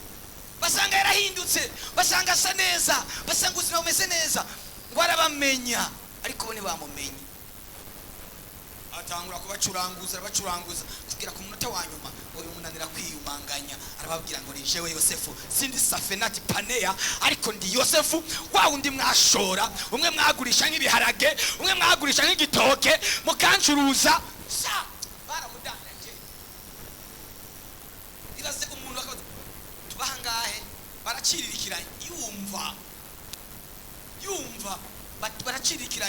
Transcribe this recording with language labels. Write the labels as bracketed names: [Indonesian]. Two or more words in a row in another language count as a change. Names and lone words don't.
[Rundi] Basanga yarahindutse, basanga asa neza, basanga ubuzima bumeze neza, ngo arabamenya ariko bo ntibamumenye. Atangura kubacuranguza kugira ku munota wa nyuma uyu munanira kwiyumanganya. Arababwira ngo ni jewe Yosefu, sindi Safenat Paneya, ariko ndi Yosefu wa wundi mwashora, umwe mwagurisha nk'ibiharage, umwe mwagurisha nk'igitoke, mukancuruza. Sa baramudandanje. Iraze umuntu akabaza tubahangahe, baracirikiranye. Yumva baracirikiranye.